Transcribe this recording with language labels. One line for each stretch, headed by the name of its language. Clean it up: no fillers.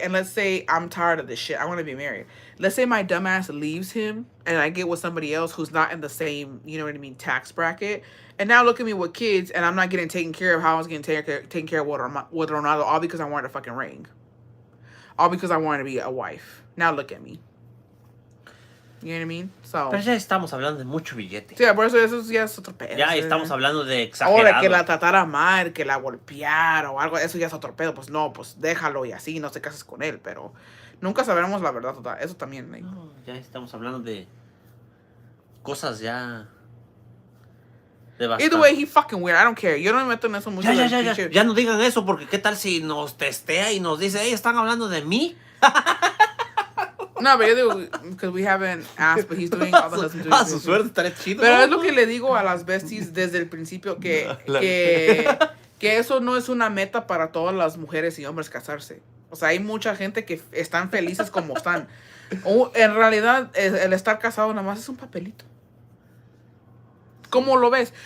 English: And let's say I'm tired of this shit. I want to be married. Let's say my dumbass leaves him and I get with somebody else who's not in the same, you know what I mean, tax bracket. And now look at me with kids and I'm not getting taken care of how I was getting taken care of with Ronaldo, all because I wanted a fucking ring. All because I wanted to be a wife. Now look at me. You know what I mean? So,
Spanish: Pero ya estamos hablando de mucho billete. sí, por eso ya es otro pedo. Ya estamos hablando de exagerado. Ahora que la tratara mal, que la golpeara o algo, eso ya es otro pedo. Pues no, pues déjalo y así, no te cases con él. Pero nunca sabremos la verdad total. Eso también. Like. No, ya estamos hablando de cosas ya... de bastante.
English: Either way, he fucking weird. I don't care.
Spanish: Yo no me meto en eso mucho. Ya no digan eso, porque qué tal si nos testea y nos dice, hey, ¿están hablando de mí? No, pero yo digo,
English: because we haven't asked, but he's doing all the husbands doing.
Spanish: Su suerte estaría chido. Pero es lo que le digo a las besties desde el principio, que eso no es una meta para todas las mujeres y hombres casarse. O sea, hay mucha gente que están felices como están. O, en realidad, el estar casado nada más es un papelito. ¿Cómo lo ves?